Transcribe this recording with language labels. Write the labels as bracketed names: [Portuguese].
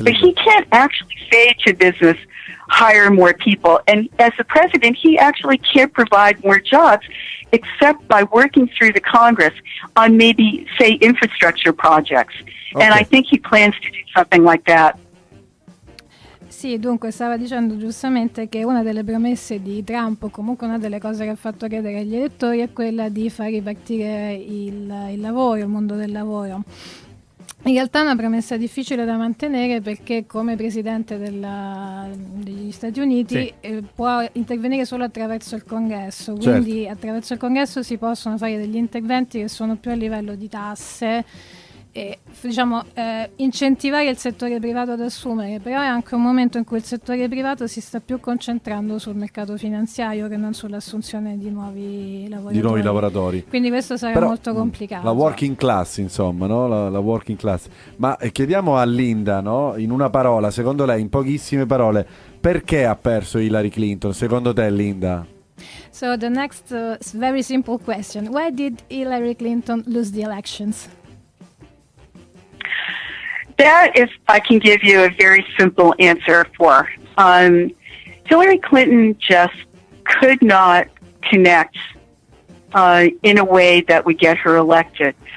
[English] but he can't actually say to business, hire more people. And as the president, he actually can't provide more jobs except by working through the Congress on maybe, say, infrastructure projects. Okay. And I think he plans to do something like that. [Italian] Sì, dunque stava dicendo giustamente che una delle promesse di Trump, o comunque una delle cose che ha fatto credere agli elettori, è quella di far ripartire il lavoro, il mondo del lavoro. In realtà è una promessa difficile da mantenere perché come presidente degli Stati Uniti può intervenire solo attraverso il Congresso, quindi attraverso il Congresso si possono fare degli interventi che sono più a livello di tasse e incentivare il settore privato ad assumere, però è anche un momento in cui il settore privato si sta più concentrando sul mercato finanziario che non sull'assunzione di nuovi lavoratori. Quindi questo sarà però, molto complicato. La working class, insomma, no? La working class. Ma chiediamo a Linda, no? In una parola, secondo lei, in pochissime parole, perché ha perso Hillary Clinton? Secondo te, Linda? [English] So the next very simple question. Why did Hillary Clinton lose the elections? That is, I can give you a very simple answer for. Hillary Clinton just could not connect in a way that would get her elected.